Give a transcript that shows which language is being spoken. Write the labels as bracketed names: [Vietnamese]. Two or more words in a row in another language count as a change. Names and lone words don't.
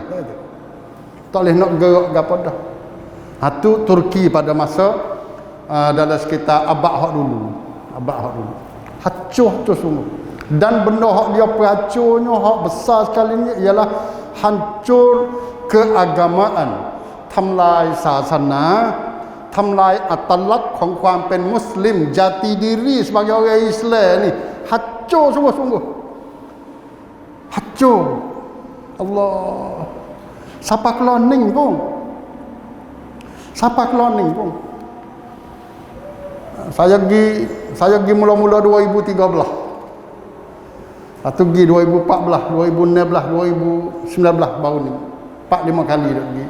[Pattani Malay] Tak boleh nak gerak gapo dah. Tu Turki pada masa dalam sekitar abad hak dulu. Hancur semua. Dan benda hak dia peracunnya, hak besar sekali ni ialah hancur keagamaan, [Thai] ทำลายศาสนา, ทำลายอัตลักษณ์ของความเป็นมุสลิม [Pattani Malay] jati diri sebagai orang Islam ni hancur sungguh-sungguh, hancur. Allah, siapa cloning pun, saya pergi mula-mula 2013, atau pergi 2014, 2016, 2019 baru ni 4-5 kali dah pergi.